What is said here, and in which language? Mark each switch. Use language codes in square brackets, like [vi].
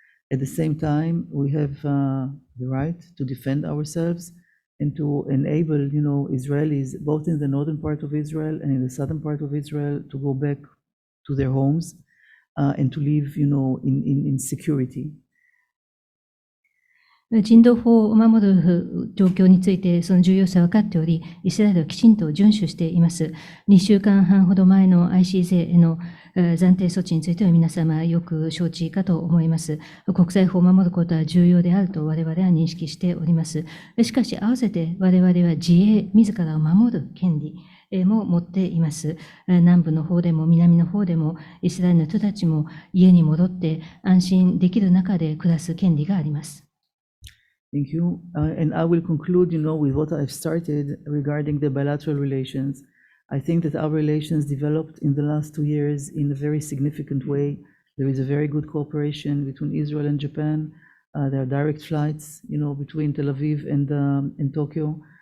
[en] At the same time, we have the right to defend ourselves and to enable, Israelis, both in the northern part of Israel and in the southern part of Israel, to go back to their homes and to live, in security. [ja] 人道法を守る状況について、その重要さは分かっており、イスラエルはきちんと遵守しています。 2週間半ほど前の ICJ への暫定措置については皆様よく承知かと思います。国際法を守ることは重要であると我々は認識しております。しかし、合わせて我々は自衛、自らを守る権利も持っています。南部の方でも南の方でも、イスラエルの人たちも家に戻って安心できる中で暮らす権利があります。 [en] Thank you. And I will conclude, with what I've started regarding the bilateral relations. I think that our relations developed in the last 2 years in a very significant way. There is a very good cooperation between Israel and Japan. There are direct flights, between Tel Aviv and Tokyo.